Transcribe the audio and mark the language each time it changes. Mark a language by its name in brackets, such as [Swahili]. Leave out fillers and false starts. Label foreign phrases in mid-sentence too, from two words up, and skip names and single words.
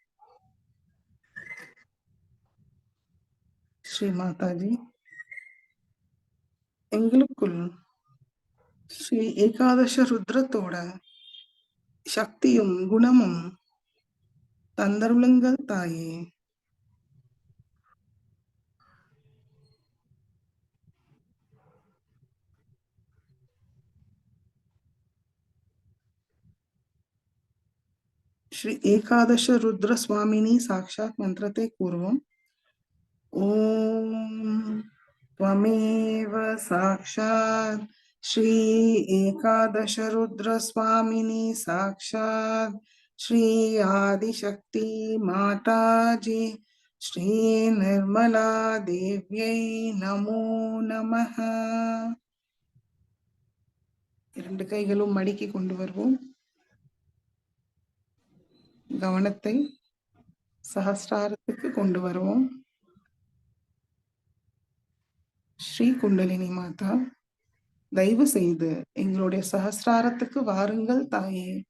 [Tamil] ஸ்ரீ மாதாஜி, எங்களுக்குள் ஸ்ரீ ஏகாதச ருத்ரத்தோட சக்தியும் குணமும் தந்தருளுங்கள் தாயே. [Sanskrit] श्री एकादश रुद्र स्वामिनी साक्षात मंत्रते पूर्वम ओम त्वमेव साक्षात श्री एकादश रुद्र स्वामिनी साक्षात श्री आदिशक्ति माताजी श्री निर्मला देव्यै नमो नमः. [Tamil] இரண்டு கைகளும் மடக்கி கொண்டு வருவோம். கவனத்தை சஹஸ்ராரத்துக்கு கொண்டு வருவோம். ஸ்ரீ குண்டலினி மாதா, தயவு செய்து எங்களுடைய சஹஸ்ராரத்துக்கு வாருங்கள் தாயே.